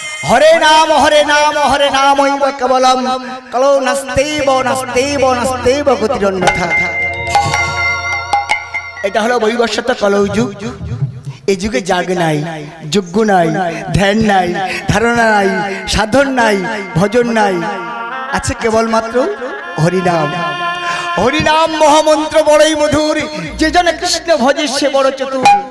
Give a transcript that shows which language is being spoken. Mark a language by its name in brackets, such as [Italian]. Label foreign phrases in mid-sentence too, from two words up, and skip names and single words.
[Sanskrit] হরে নাম হরে নাম হরে নাম কেবলম কলো নাস্তেব নাস্তেব নাস্তেব গতিরন্যথা। [Bangla] এটা হলো বৈবস্বত কলৌযুগ। এই যুগে জাগ নাই, যজ্ঞ নাই, ধ্যান নাই, ধারণা নাই, সাধন নাই, ভজন নাই, আছে কেবলমাত্র হরিনাম। হরিনাম মহামন্ত্র বড়ই মধুর, যে জন কৃষ্ণ ভজে সে বড় চতুর।